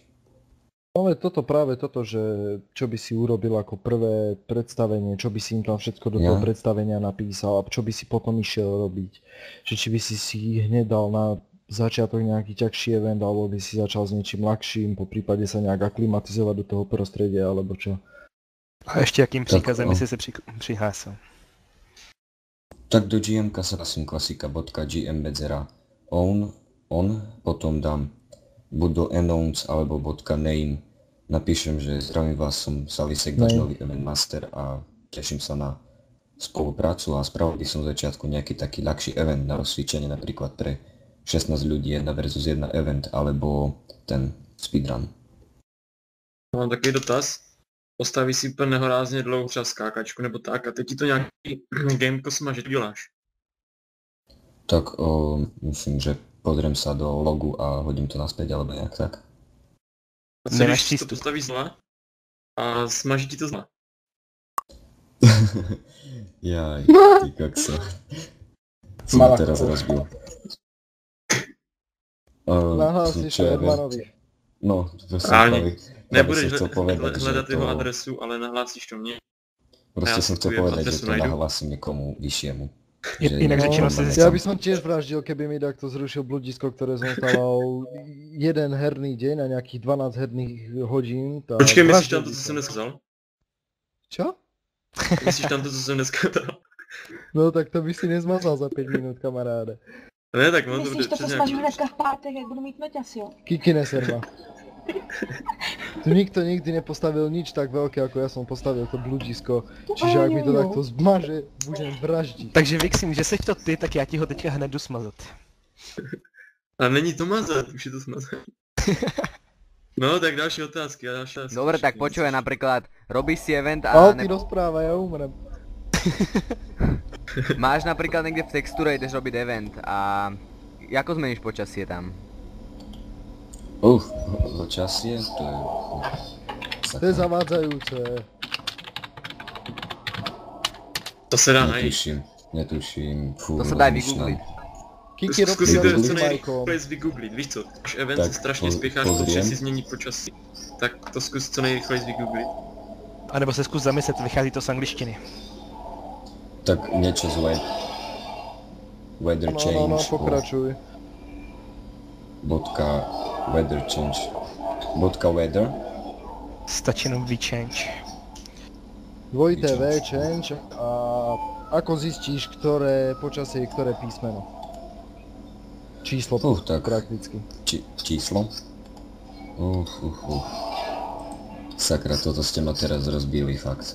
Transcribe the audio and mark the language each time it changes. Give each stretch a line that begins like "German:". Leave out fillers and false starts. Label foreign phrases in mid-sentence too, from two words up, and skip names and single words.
Slovak: Ale práve toto, že čo by si urobil ako prvé predstavenie, čo by si im tam všetko do toho Ja. predstavenia napísal a čo by si potom išiel robiť. Že či by si hneď dal na začiatok nejaký ťažší event, alebo by si začal s niečím ľahším, po prípade sa nejak aklimatizovať do toho prostredia, alebo čo.
Czech: A ještě jakým
Slovak: Tak,
Czech: příkazem
Slovak: no.
Czech: by si se přihlásil?
Slovak: Tak do GM-ka sa hlasím klasika.gm bedzera on, potom dám buď do announce alebo .name, napíšem, že zdravím vás, som Salisek, váš Name. nový
English: event master
Slovak: a teším sa na spoluprácu a spravil by som v začiatku nejaký taký ľahší event na rozcvičenie, napríklad pre 16 ľudí 1 versus 1 event, alebo ten speedrun.
Czech: Mám takový dotaz. Postaví si úplně nehorázně dlouhou třeba skákačku nebo tak a teď ti to nějaký gameko smaže, to děláš.
Slovak: Tak myslím, že pozriem sa do logu a hodím to naspäť, alebo nejak tak.
Czech: A co
Slovak: Nemáš
Czech: když si to přístup. postavíš znova a smaží ti to znova?
Slovak: Jaj, ty kokso. Si ma teraz rozbil.
Czech: Nahlásíš
Slovak: čo to ja viem.
Czech: Hermanovi.
Slovak: No, to som Správne. pravý.
Czech: Nebudeš
Slovak: Ja by som chcel povedať, že
Czech: hledat jeho
Slovak: to-
Czech: adresu, ale nahlásíš to mně.
Slovak: Proste Ja som si chcel
Czech: tu jeho
Slovak: povedať, že
Czech: adresu
Slovak: to
Czech: najdu.
Slovak: nahlasím niekomu vyššiemu.
Czech: Inak řečeno si
Slovak: Ja by som tiež vraždil, keby mi takto zrušil bludisko, ktoré som stával jeden herný deň a nejakých 12 herných hodín. Tak
Czech: Počkej, myslíš
Slovak: vraždil
Czech: tam to,
Slovak: by
Czech: co
Slovak: som.
Czech: jsem dneska vzal?
Slovak: Čo?
Czech: Myslíš tam to, co jsem dneska dal?
Slovak: No tak to by si nezmazal za 5 minút, kamaráde.
Czech: Ne, tak on to bude Myslíš, to přes posmažu nějaký... hnedka v pátek, jak budu mít noťas, jo?
Slovak: Kiki neserva. Tu nikto nikdy nepostavil nič tak veľké, ako ja som postavil to bludisko. Čiže ak mi to Áno. takto zmaže, budem vraždiť.
Czech: Takže Vixim, že seš to ty, tak já ti ho teďka hned jdu smazat. A není to mazat, už je to smazat. No, tak další otázky.
Slovak: Dobre, tak počúvaj napríklad, robíš si event a Ale ty rozpráva, ja umrem. máš napríklad niekde v textúre, ideš robiť event a ako zmeníš počasie tam? Počasie, to je... To je zavádzajúce.
Czech: To se dá najít.
Slovak: Netuším, fú, To sa dá rozmýšľam. vygoogliť. Kiki robí
Czech: Zkus si to
Slovak: event
Czech: co
Slovak: s Majkom.
Czech: nejrychleji vygooglit, víš co? Když event
Slovak: Tak,
Czech: se strašně spěcháš,
Slovak: pozriem.
Czech: protože si změní počasí. Tak to zkus co nejrychleji vygooglit. A nebo se zkus zamyslet, vychází to z angličtiny.
Slovak: Tak niečo z
English: weather change.
Slovak: No, pokračuj.
English: Weather change. Weather.
Czech: Stačí jenom v-change.
Slovak: Dvojité V, change a ako zistíš, ktoré počasie, ktoré písmeno? Číslo Tak. prakticky. Číslo? Sakra, toto ste ma teraz rozbili, fakt.